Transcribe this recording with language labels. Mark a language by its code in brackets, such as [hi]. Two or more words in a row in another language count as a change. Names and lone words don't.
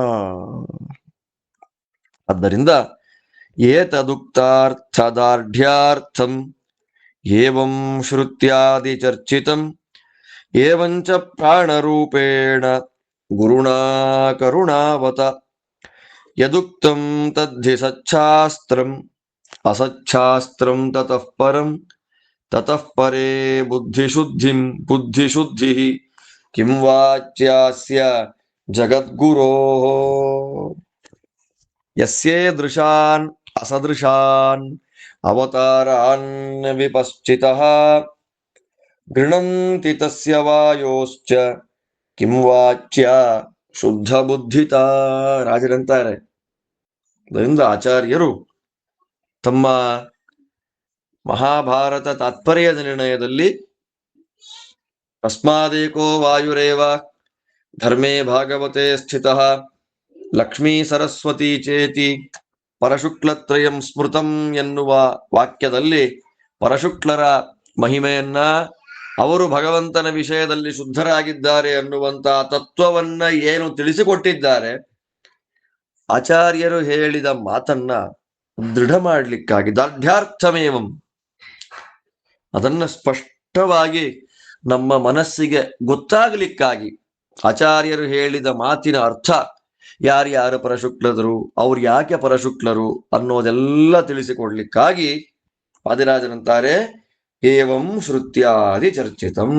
[sa] ಆದ್ದರಿಂದ ಏತದುಕ್ತಾರ್ಥದಾರ್ಢ್ಯಾರ್ಥಂ ಏವಂ ಶ್ರುತ್ಯಾದಿ ಚರ್ಚಿತಂ ಏವಂಚ ಪ್ರಾಣರೂಪೇಣ ಗುರುಣಾ ಕರುಣಾವತ ಯದುಕ್ತಂ ತದ್ಧಿ ಸಚ್ಛಾಸ್ತ್ರಂ ಅಸಚ್ಛಾಸ್ತ್ರಂ ತತಃ ಪರಂ ತತಃ ಪರೇ ಬುದ್ಧಿಶುದ್ಧಿ ಕಿಂ ವಾಚ್ಯಾಸ್ಯ ಜಗದ್ಗುರೋಃ ಯಸ್ಯೇ ದೃಶಾನ್ ಅಸದೃಶಾನ್ ಅವತಾರಾನ್ ವಿಪಶ್ಚಿತಃ ಗೃಣಂತಿ ತಸ್ಯ ವಾಯೋಶ್ಚ ಕಿಂ ವಾಚ್ಯ ಶುದ್ಧ ಬುದ್ಧಿತ. [kn] ರಾಜರಂತಾರೆ, ಅದರಿಂದ ಆಚಾರ್ಯರು ತಮ್ಮ ಮಹಾಭಾರತ ತಾತ್ಪರ್ಯ ನಿರ್ಣಯದಲ್ಲಿ [sa] ತಸ್ಮಾದೇಕೋ ವಾಯುರೇವ ಧರ್ಮೇ ಭಾಗವತೆ ಸ್ಥಿತಃ ಲಕ್ಷ್ಮೀ ಸರಸ್ವತಿ ಚೇತಿ ಪರಶುಕ್ಲತ್ರಯಂ ಸ್ಮೃತಂ [kn] ಎನ್ನುವ ವಾಕ್ಯದಲ್ಲಿ ಪರಶುಕ್ಲರ ಮಹಿಮೆಯನ್ನ, ಅವರು ಭಗವಂತನ ವಿಷಯದಲ್ಲಿ ಶುದ್ಧರಾಗಿದ್ದಾರೆ ಅನ್ನುವಂತಹ ತತ್ವವನ್ನ ಏನು ತಿಳಿಸಿಕೊಟ್ಟಿದ್ದಾರೆ, ಆಚಾರ್ಯರು ಹೇಳಿದ ಮಾತನ್ನ ದೃಢ ಮಾಡಲಿಕ್ಕಾಗಿ ದಾರ್ಢ್ಯಾರ್ಥಮೇವಂ ಅದನ್ನ ಸ್ಪಷ್ಟವಾಗಿ ನಮ್ಮ ಮನಸ್ಸಿಗೆ ಗೊತ್ತಾಗಲಿಕ್ಕಾಗಿ ಆಚಾರ್ಯರು ಹೇಳಿದ ಮಾತಿನ ಅರ್ಥ, ಯಾರ್ಯಾರು ಪರಶುಕ್ಲರು, ಅವ್ರು ಯಾಕೆ ಪರಶುಕ್ಲರು ಅನ್ನೋದೆಲ್ಲ ತಿಳಿಸಿಕೊಡ್ಲಿಕ್ಕಾಗಿ ವಾದಿರಾಜರಂತಾರೆ [sa] ಏವಂ ಶ್ರುತ್ಯಾದಿ ಚರ್ಚಿತಂ.